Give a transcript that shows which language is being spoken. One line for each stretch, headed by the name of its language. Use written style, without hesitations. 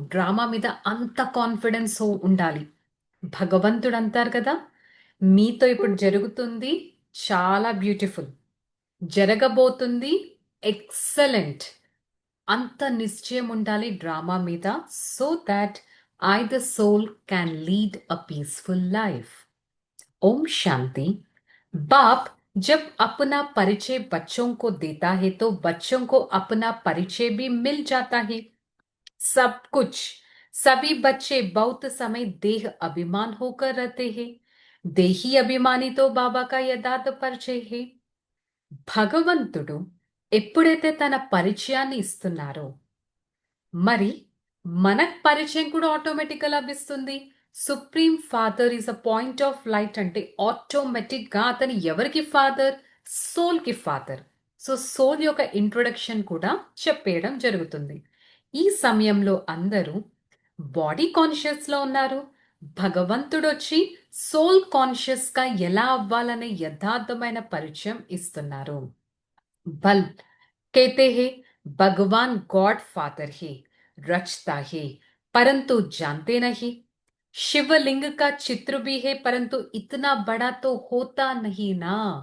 Telugu: Drama మీద అంత confidence ఉండాలి. భగవంతుడు అంటారు కదా, మీతో ఇప్పుడు జరుగుతుంది, చాలా బ్యూటిఫుల్. జరగబోతుంది ఎక్సలెంట్. అంత నిశ్చయం ఉండాలి డ్రామా మీద,
English: So that either soul can lead a peaceful life.
Hindi: Om Shanti. बाप जब अपना परिचय बच्चों को देता है तो बच्चों को अपना परिचय भी मिल जाता है. सब कुछ, सभी बच्चे बहुत समय देह अभिमान होकर रहते हैं. देही अभिमानी तो बाबा का यथार्थ परिचय है.
Telugu: భగవంతుడు ఎప్పుడైతే తన పరిచయాన్ని ఇస్తున్నారో, మరి మనకు పరిచయం కూడా ఆటోమేటిక్గా లభిస్తుంది.
English: supreme father is a point of light
Telugu: అంటే ఆటోమేటిక్ గా అతను ఎవరికి ఫాదర్? సోల్ కి ఫాదర్. సో సోల్ యొక్క ఇంట్రొడక్షన్ కూడా చెప్పేయడం జరుగుతుంది. ఈ సమయంలో అందరూ బాడీ కాన్షియస్ లో ఉన్నారు. భగవంతుడు వచ్చి సోల్ కాన్షియస్ గా ఎలా అవ్వాలనే యథార్థమైన పరిచయం ఇస్తున్నారు.
Hindi: बल कहते हैं भगवान गॉड फादर है, रचता है परंतु जानते नहीं. शिवलिंग का चित्र भी है परंतु इतना बड़ा तो होता नहीं ना.